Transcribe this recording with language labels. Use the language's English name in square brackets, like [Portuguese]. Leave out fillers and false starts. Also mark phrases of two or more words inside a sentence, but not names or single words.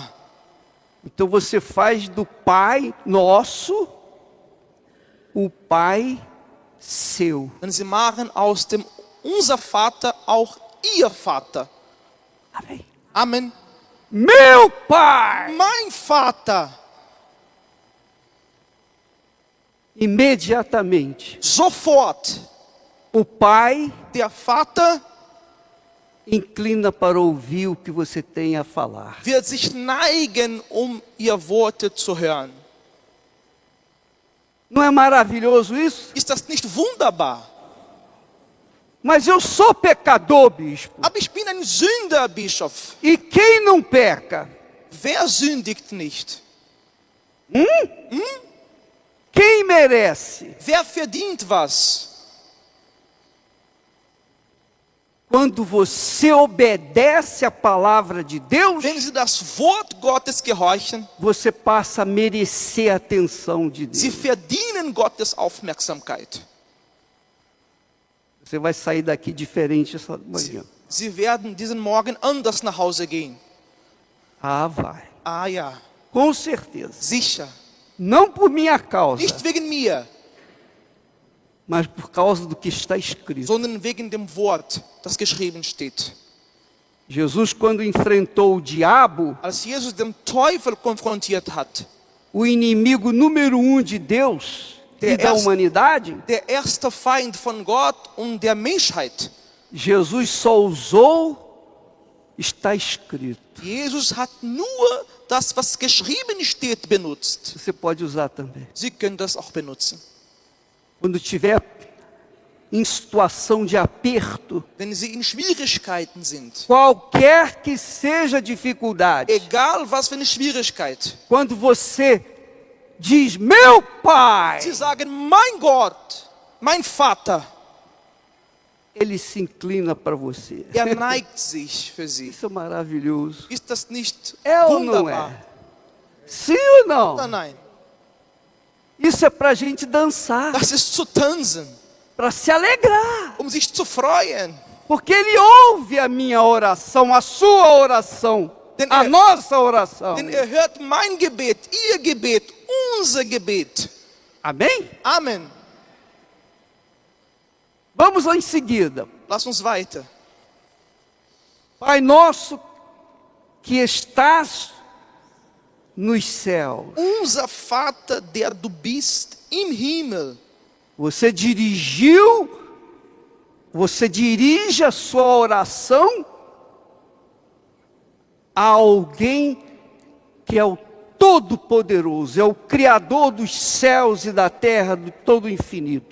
[Portuguese] Então você faz do Pai nosso o Pai seu. [German] Denn Sie machen aus dem unser Vater auch Ihr Vater. [Portuguese] Amém. [German] Amen. [Portuguese] Meu Pai. [German] Mein Vater. [Portuguese] Imediatamente, [German] Sofort. [Portuguese] o Pai [German] Der Vater [Portuguese] inclina para ouvir o que você tem a falar. [German] wird sich neigen, Ihr Worte zu hören. [Portuguese] Não é maravilhoso isso? [German] Ist das nicht wunderbar? [Portuguese] Mas eu sou pecador, bispo. [German] Aber ich bin ein Sünder, Bischof. [Portuguese] E quem não peca? [German] Wer sündigt nicht? [Portuguese] Quem merece? [German] Wer verdient was? [Portuguese] Quando você obedece a palavra de Deus, [German] Wenn Sie das Wort Gottes gehorchen, [Portuguese] você passa a merecer a atenção de [German] Sie [Portuguese] Deus. [German] verdienen Gottes Aufmerksamkeit. [Portuguese] Você vai sair daqui diferente essa manhã. [German] Sie werden diesen Morgen anders nach Hause gehen. [Portuguese] Ah, vai. [German] Ah ja, [Portuguese] Com certeza. [German] sicher. [Portuguese] Não por minha causa, [German] Nicht wegen mir, [Portuguese] mas por causa do que está escrito. [German] sondern wegen dem Wort, das geschrieben steht. [Portuguese] Jesus, quando enfrentou o diabo, [German] Als Jesus den Teufel konfrontiert hat, [Portuguese] o inimigo número 1 de Deus e da humanidade, [German] der erste Feind von Gott und der Menschheit, [Portuguese] Jesus só usou, está escrito. [German] Jesus hat nur das, was geschrieben steht, benutzt. [Portuguese] Você pode usar também. [German] Sie können das auch benutzen. [Portuguese] Quando tiver em situação de aperto, [German] Wenn Sie in Schwierigkeiten sind, [Portuguese] qualquer que seja a dificuldade, [German] egal was für eine Schwierigkeit, [Portuguese] quando você diz, meu Pai, [German] Sie sagen, mein Gott, mein Vater, [Portuguese] ele se inclina para você. [German] neigt sich für Sie. [Portuguese] Isso é maravilhoso. [German] Ist das nicht [Portuguese] É ou não [German] wunderbar? [Portuguese] é? Sim ou não? [German] Oder nein? [Portuguese] Isso é para a gente dançar, [German] Das ist zu tanzen, [Portuguese] para se alegrar. [German] sich zu freuen. [Portuguese] Porque ele ouve a minha oração, a sua oração, [German] Denn [Portuguese] a [German] er- [Portuguese] nossa oração. [German] Denn hört mein Gebet, Ihr Gebet, unser Gebet. [Portuguese] Amém? [German] Amen. [Portuguese] Vamos lá em seguida. [German] Lass uns weiter. [Portuguese] Pai nosso que estás nos céus. [German] Unser Vater, der du bist im Himmel. [Portuguese] Você dirige a sua oração a alguém que é o Todo-Poderoso, é o Criador dos céus e da terra, de todo o infinito.